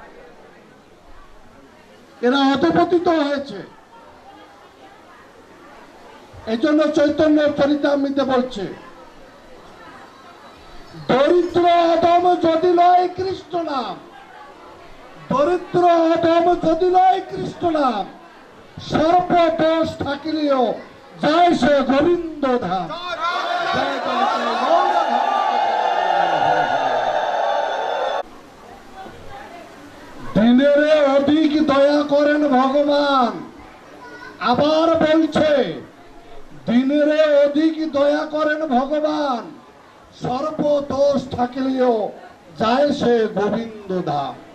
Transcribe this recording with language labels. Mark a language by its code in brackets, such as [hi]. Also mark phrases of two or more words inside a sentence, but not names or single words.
[bn] এরা অধঃপতিত হয়েছে। এই জন্য চৈতন্য চরিতামৃতে বলছে, দরিদ্র অধম যদি লয় কৃষ্ণ নাম, দরিদ্র অধম যদি লয় কৃষ্ণ নাম, সর্বদোষ থাকিলেও যায় সে গোবিন্দ ধাম। জয় জয় জয় গৌর ধাম। দিনের অধিক দয়া করেন ভগবান। আবার বলছে, দিনের অধিক দয়া করেন ভগবান, সর্বদোষ থাকিলেও যায় সে গোবিন্দ ধাম।